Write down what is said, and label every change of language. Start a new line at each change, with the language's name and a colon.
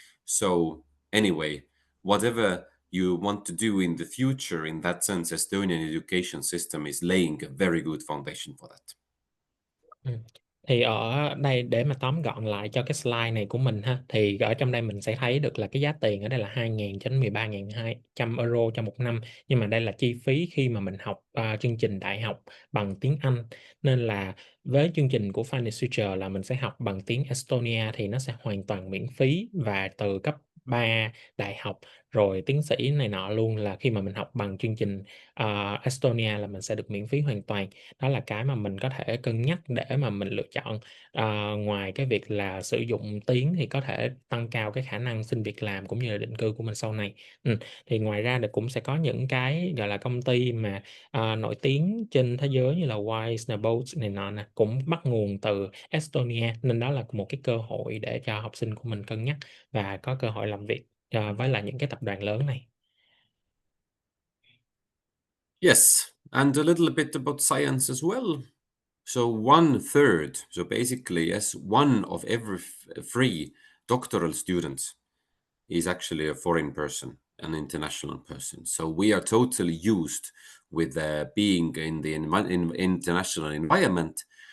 English: So anyway, whatever you want to do in the future, in that sense, Estonian education system is laying a very good foundation for that.
Vietnamese: Thì ở đây để mà tóm gọn lại cho cái slide này của mình ha, thì ở trong đây mình sẽ thấy được là cái giá tiền ở đây là 2.000 cho đến 13.200 euro cho một năm. Nhưng mà đây là chi phí khi mà mình học chương trình đại học bằng tiếng Anh. Nên là với chương trình của Finnish Future là mình sẽ học bằng tiếng Estonia thì nó sẽ hoàn toàn miễn phí, và từ cấp 3 đại học rồi tiến sĩ này nọ luôn là khi mà mình học bằng chương trình Estonia là mình sẽ được miễn phí hoàn toàn. Đó là cái mà mình có thể cân nhắc để mà mình lựa chọn. Ngoài cái việc là sử dụng tiếng thì có thể tăng cao cái khả năng xin việc làm cũng như là định cư của mình sau này. Thì ngoài ra thì cũng sẽ có những cái gọi là công ty mà nổi tiếng trên thế giới như là Wise, Bolt này nọ nè, cũng bắt nguồn từ Estonia, nên đó là một cái cơ hội để cho học sinh của mình cân nhắc và có cơ hội làm việc với lại những cái tập đoàn lớn này.
English: Yes, and a little bit about science as well. So 1/3, so basically, yes, one of every 3 doctoral students is actually a foreign person, an international person. So we are totally used with being in the international environment.